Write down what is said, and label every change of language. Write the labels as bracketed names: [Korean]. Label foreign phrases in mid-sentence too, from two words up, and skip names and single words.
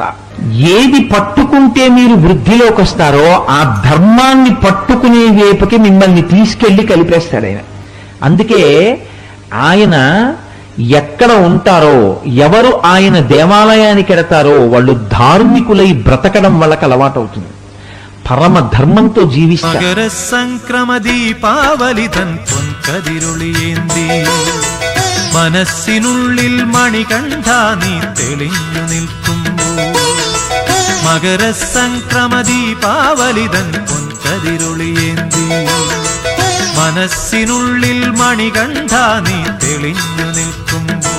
[Telugu] ఏది పట్టుకుంటే మీరు వృద్ధిలోకి వస్తారో ఆ ధర్మాన్ని పట్టుకునే వైపుకి మిమ్మల్ని తీసుకెళ్లి కలిపేస్తాడు ఆయన. అందుకే ఆయన ఎక్కడ ఉంటారో, ఎవరు ఆయన దేవాలయానికి ఎడతారో వాళ్ళు ధార్మికులై బ్రతకడం వాళ్ళకి అలవాటు అవుతుంది, పరమ ధర్మంతో జీవిస్తారు. [Malayalam] മകര സംക്രമ ദീപാവലി തൻ പൊൻകതിരുളിയേന്തി മനസ്സിനുള്ളിൽ മണികണ്ഠ നീ തെളിഞ്ഞു നിൽക്കുമ്പോൾ. മകര സംക്രമ ദീപാവലി തൻ പൊൻകതിരുളിയേന്തി മനസ്സിനുള്ളിൽ മണികണ്ഠ നീ തെളിഞ്ഞു നിൽക്കുമ്പോൾ.